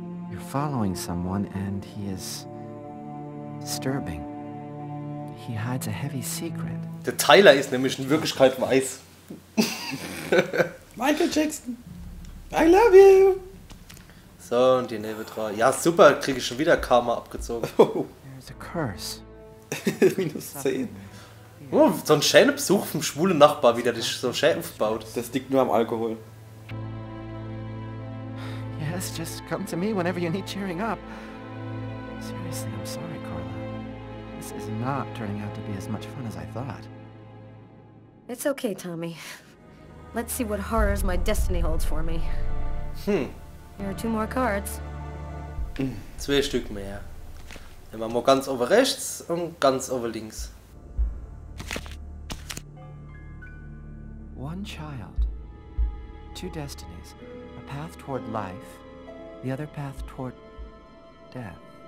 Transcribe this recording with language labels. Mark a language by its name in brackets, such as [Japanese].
[English] You're following someone and he is disturbing. He hides a heavy secret. [German] Der Tyler ist nämlich in Wirklichkeit weiß. [English] Michael Jackson. I love you. [German] So, und die Nebel dran. Ja, super, kriege ich schon wieder Karma abgezogen. Oh, [English] There's a curse. minus 10. [German] Oh, so ein schöner Besuch vom schwulen Nachbar, wie der dich so schön aufbaut. Das liegt nur am Alkohol. [English] Yes, just come to me whenever you need cheering up. Seriously, I'm sorry, Carla. This is not turning out to be as much fun as I thought. It's okay, Tommy. Let's see what horrors my destiny holds for me. Here are 2 more cards. [German] 2 Stück mehr. Nehmen wir mal ganz oben rechts und ganz oben links. [English] One child, two destinies, a path toward life, the other path toward death.